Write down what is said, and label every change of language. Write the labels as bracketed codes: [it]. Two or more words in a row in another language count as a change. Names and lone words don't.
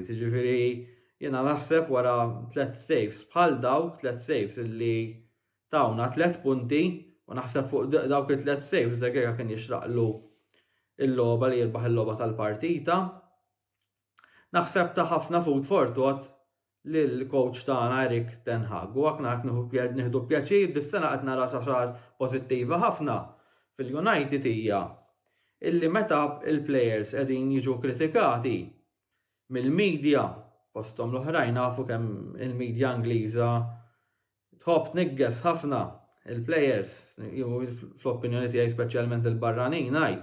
[mt] Jiġifieri jiena naħseb wara 3 saves bħal dawk 3 saves illi tawna 3 punti u naħseb fuq dawk it-3 saves De Gea kien jixraqlu il-logħba li jirbaħ il-logħba tal-partita. Naħseb ta' ħafna [en] food for thought [mt] lill-coach tagħna Erik ten Hag u hekk nieħdu pjaċir dis-sena qed nara xi pożittiva ħafna fil-United hija illi meta il-players qegħdin jiġu kritikati mill-medja posthom l-oħrajn nafu kemm il-medja Ingliża tħobb tniggess ħafna il-players fl-opinjoni tiegħi speċjalment il-barranin ngħid.